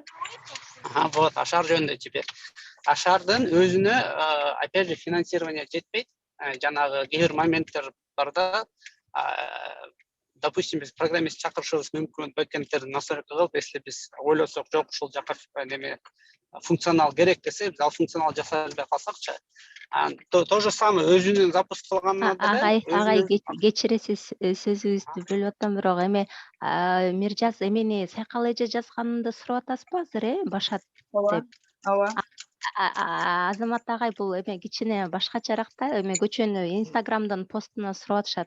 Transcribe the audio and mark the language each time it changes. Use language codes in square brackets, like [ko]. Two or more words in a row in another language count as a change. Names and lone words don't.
[ky] Вот, Ашар жөнүндө теперь. Ашардын өзүнө [ru] опять же финансирование [ky] жетпейт. Жанагы кээ бир моменттер бар да. Допустим, биз программист чакырышыбыз мүмкүн, бэкэндтерди настройка кылып, если биз ойлосок, жок, ушул жака неме функционал керек десе, биз ал функционал жасай албай калсакчы. [ru] То же самое [ky] өзүнүн запуск кылганына деле. Агай кечиресиз, сөзүбүздү бөлүп атам, бирок эме Миржаз эмени Сайкал эже жазганды сурап атасызбы азыр, Башат деп? Ооба. Азамат агай бул эме кичине башкачараак да, эме көчөнү Инстаграмдын постуна сурап атышат.